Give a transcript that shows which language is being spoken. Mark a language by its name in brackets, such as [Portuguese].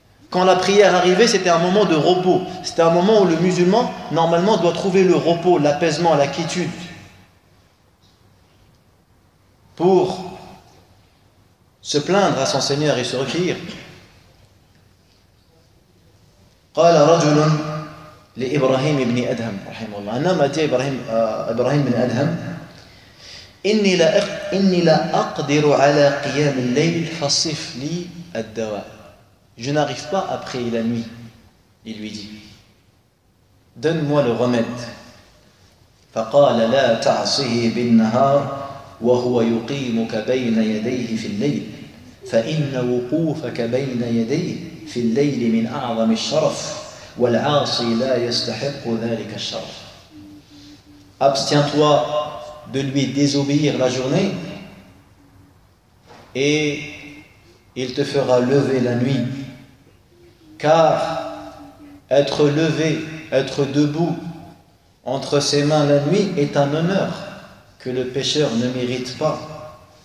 [French] Quand la prière arrivait, c'était un moment de repos, c'était un moment où le musulman normalement doit trouver le repos, l'apaisement, la quiétude pour se plaindre à son Seigneur et se recueillir. [Arabic] قال رجل لإبراهيم بن أدهم رحمه الله, [French] un homme a dit à Ibrahim bin Adham, [Arabic] إني لا أقدر على قيام الليل فصف لي الدواء. [French] Je n'arrive pas à prier la nuit. Il lui dit, donne-moi le remède. [Arabic] فقال لا تعصه بالنهار وهو يقيمك بين يديه في الليل فإن وقوفك بين يديه في الليل من أعظم الشرف والعاصي لا يستحق ذلك الشرف. [French] Abstiens-toi de lui désobéir la journée et il te fera lever la nuit, car être levé, être debout entre ses mains la nuit est un honneur que le pécheur ne mérite pas.